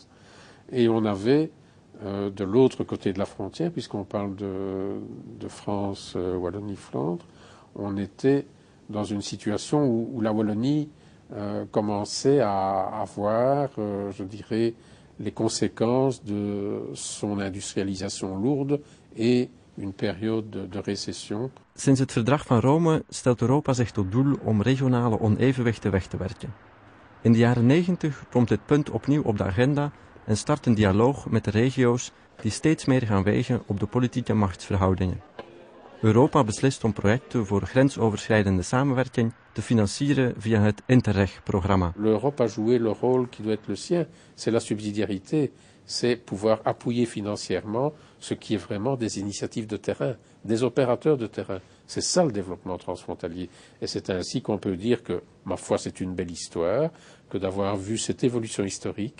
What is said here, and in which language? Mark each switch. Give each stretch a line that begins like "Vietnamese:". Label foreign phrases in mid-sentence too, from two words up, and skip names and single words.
French: Et on avait, de l'autre côté de la frontière, puisqu'on parle de France, Wallonie-Flandre, on était dans une situation où la Wallonie commençait à avoir, je dirais, les conséquences de son industrialisation lourde et une période de récession.
Dutch: Sinds het verdrag van Rome stelt Europa zich tot doel om regionale onevenwichten weg te werken. In de jaren 90 komt dit punt opnieuw op de agenda en start een dialoog met de regio's die steeds meer gaan wegen op de politieke machtsverhoudingen. Europa beslist om projecten voor grensoverschrijdende samenwerking te financieren via het Interreg-programma.
French: L'Europe a joué le rôle qui doit être le sien, c'est la subsidiarité, c'est pouvoir appuyer financièrement ce qui est vraiment des initiatives de terrain, des opérateurs de terrain. C'est ça le développement transfrontalier. Et c'est ainsi qu'on peut dire que, ma foi, c'est une belle histoire, que d'avoir vu cette évolution historique,